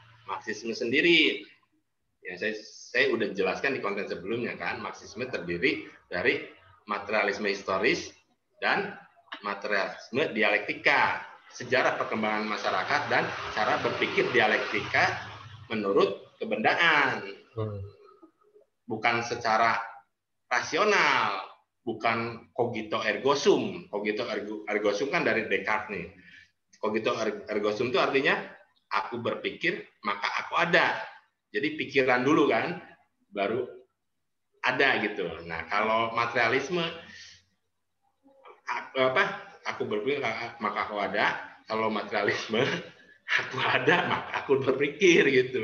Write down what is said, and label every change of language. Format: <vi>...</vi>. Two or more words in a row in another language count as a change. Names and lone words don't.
<id>Marxisme sendiri Ya, saya udah jelaskan di konten sebelumnya kan, Marxisme terdiri dari materialisme historis dan materialisme dialektika, sejarah perkembangan masyarakat dan cara berpikir dialektika menurut kebendaan. Bukan secara rasional, bukan</id> <la>cogito ergo sum. Cogito ergo sum</la> <id>kan dari Descartes nih.</id> <la>Cogito ergo sum</la> <id>itu artinya aku berpikir maka aku ada. Jadi pikiran dulu kan, baru ada gitu. Nah, kalau materialisme aku berpikir maka aku ada. Kalau materialisme aku ada maka aku berpikir gitu.</id>